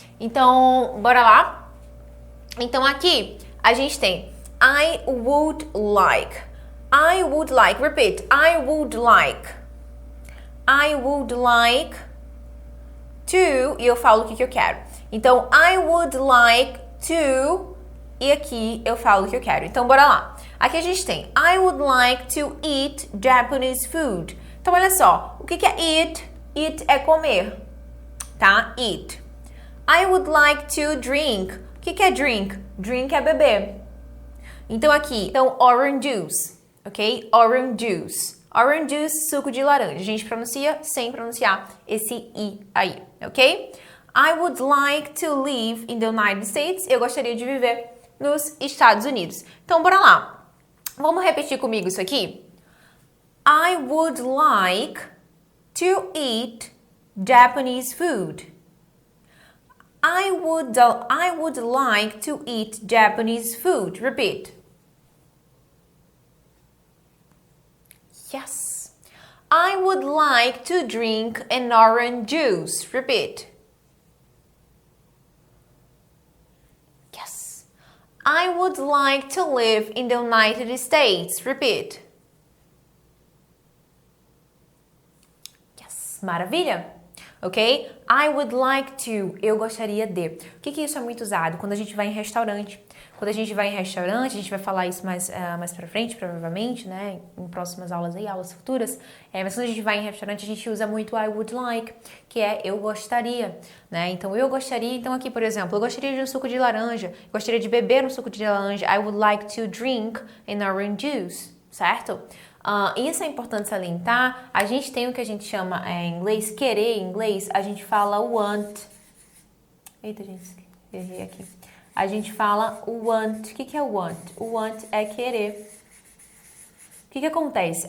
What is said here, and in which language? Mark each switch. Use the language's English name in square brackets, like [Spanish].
[Portuguese] Então, bora lá? Então aqui a gente tem [English] I would like. I would like. Repeat. I would like. I would like to. [Portuguese] E eu falo o que eu quero. Então, [English] I would like to. [Portuguese] E aqui eu falo o que eu quero. Então, bora lá. Aqui a gente tem [English] I would like to eat Japanese food. [Portuguese] Então, olha só. O que é eat? Eat é comer. Tá? Eat. [English] I would like to drink. [Portuguese] O que é drink? Drink é beber. Então, aqui. Então, orange juice. Ok? Orange juice. Orange juice, suco de laranja. A gente pronuncia sem pronunciar esse I aí. Ok? [English] I would like to live in the United States. [Portuguese] Eu gostaria de viver nos Estados Unidos. Então, bora lá. Vamos repetir comigo isso aqui? [English] I would like to eat Japanese food. I would like to eat Japanese food. Repeat. Yes. I would like to drink an orange juice. Repeat. Yes. I would like to live in the United States. Repeat. Yes. [Portuguese] Maravilha? [English] Ok? I would like to. [Portuguese] Eu gostaria de. O que isso é muito usado? Quando a gente vai em restaurante. Quando a gente vai em restaurante, a gente vai falar isso mais pra frente, provavelmente, né? Em próximas aulas aí, aulas futuras. Mas quando a gente vai em restaurante, a gente usa muito [English] I would like, [Portuguese] que é eu gostaria, né? Então, eu gostaria. Então, aqui, por exemplo, eu gostaria de um suco de laranja. Eu gostaria de beber um suco de laranja. [English] I would like to drink an orange juice, certo? [Portuguese] Isso é importante salientar. A gente tem o que a gente chama em inglês, querer em inglês, a gente fala want. Eita, gente, errei aqui. A gente fala want. O que é want? O want é querer. O que acontece?